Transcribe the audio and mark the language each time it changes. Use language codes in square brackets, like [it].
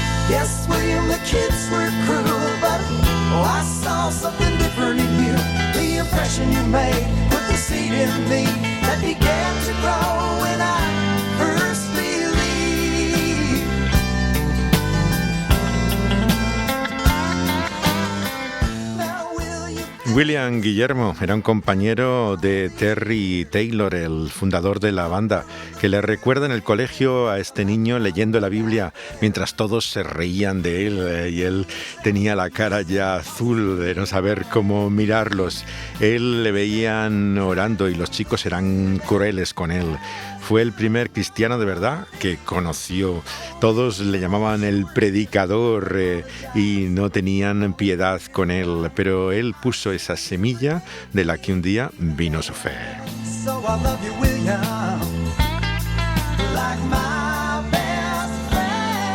[en] Yes, William, the kids were cruel, but I saw something different in you. The impression you made put the seed in me that began to grow when I first believed. [es] Now, William Guillermo era un compañero de Terry Taylor, el fundador de la banda, que le recuerda en el colegio a este niño leyendo la Biblia mientras todos se reían de él y él tenía la cara ya azul de no saber cómo mirarlos. Él le veían orando y los chicos eran crueles con él. Fue el primer cristiano de verdad que conoció. Todos le llamaban el predicador y no tenían piedad con él, pero él puso esa semilla de la que un día vino su fe. [en] So I love you, William, like my best friend.